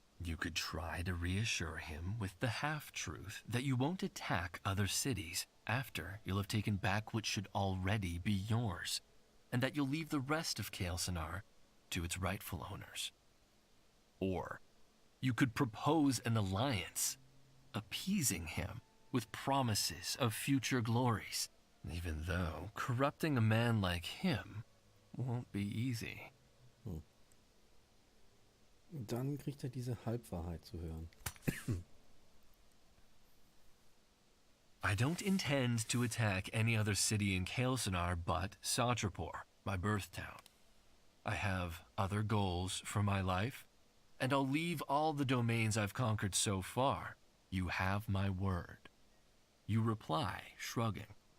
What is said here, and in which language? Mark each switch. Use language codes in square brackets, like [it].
[en] You could try to reassure him with the half-truth that you won't attack other cities after you'll have taken back what should already be yours, and that you'll leave the rest of Kael'Sanar to its rightful owners. Or you could propose an alliance, appeasing him with promises of future glories, even though corrupting a man like him won't be easy. [de] Dann kriegt er diese Halbwahrheit zu hören. [en] I don't intend to attack any other city in Kael'Sanar but Satrapor, my birth town. I have other goals for my life, and I'll leave all the domains I've conquered so far. You have my word. You reply, shrugging.